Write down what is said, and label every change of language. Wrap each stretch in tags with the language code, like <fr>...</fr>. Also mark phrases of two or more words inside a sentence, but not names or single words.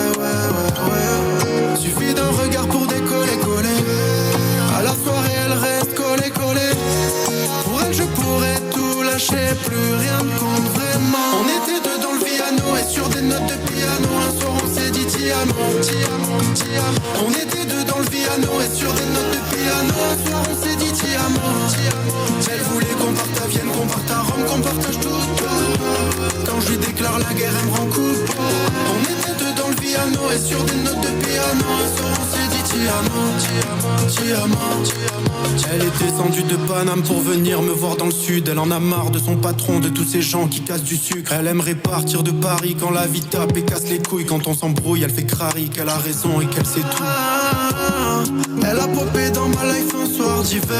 <fr>Ouais. Suffit d'un regard pour décoller, coller. À la soirée elle reste collée, collée. Pour elle je pourrais tout lâcher, plus rien ne compte vraiment. On était deux dans le piano et sur des notes de piano. Un soir on s'est dit</fr> <it>ti amo, ti amo, ti amo.</it> <fr>On était deux dans le piano et sur des notes de piano. Un soir on s'est dit</fr> <it>ti amo, ti amo.</it> <fr>Elle voulait qu'on parte à Vienne, qu'on parte à Rome, qu'on partage tout. Quand je lui déclare la guerre elle me rend coupe. On était deux dans le piano et sur des notes de piano. Un soir on s'est dit</fr> <it>ti amo, ti amo, ti amo, ti amo.</it> <fr>Elle est descendue de Paname pour venir me voir dans le sud. Elle en a marre de son patron, de tous ces gens qui cassent du sucre. Elle aimerait partir de Paris quand la vie tape et casse les couilles. Quand on s'embrouille, elle fait crari qu'elle a raison et qu'elle sait tout. Elle a popé dans ma life un soir d'hiver.</fr>